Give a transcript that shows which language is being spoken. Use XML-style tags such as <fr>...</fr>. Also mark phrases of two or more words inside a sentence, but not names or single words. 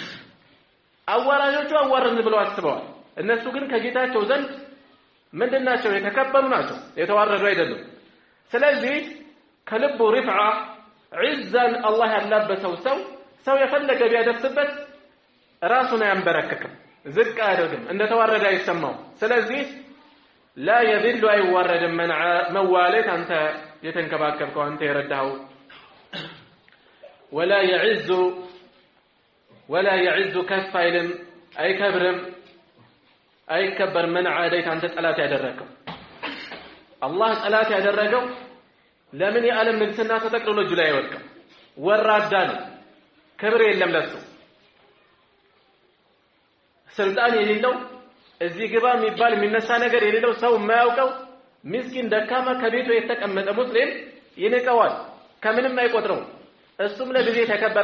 <am>አዋራጆቹ አዋረድን ብለው አስበዋል እነሱ ግን ከጌታቸው ዘንድ ምንድናቸው የተከበሩ ናቸው የተዋረዱ አይደሉም ስለዚህ ከልቡ</am> <ar>رفعة عزة</ar> <am>አላህ ያላበሰው ሰው የፈለገ ቢያደርስበት ራሱን አያንበረክክም ዝቅ አያደርግም እንደተዋረደ አይሰማው ስለዚህ</am> <ar>لا يذل</ar> <am>አይዋረድ መዋለት አንተ የተንከባከብከው አንተ የረዳኸው</am> <ar>ولا يعز كف</ar> <am>አይልም አይከብርም አይከበር</am> <ar>من عاديت</ar> <am>አንተ ጠላት ያደረከው አላህ ጠላት ያደረገው ለምን የዓለም ንግስና ተጠቅልሎ እጁ ላይ አይወድቅም ወራዳ ነው ክብር የለም ለሱ ስልጣን የሌለው እዚህ ግባ የሚባል የሚነሳ ነገር የሌለው ሰው የማያውቀው ምስኪን ደካማ ከቤቱ የተቀመጠ ሙስሊም ይንቀዋል ከምንም አይቆጥረው እሱም ለጊዜ ተከበረ</am>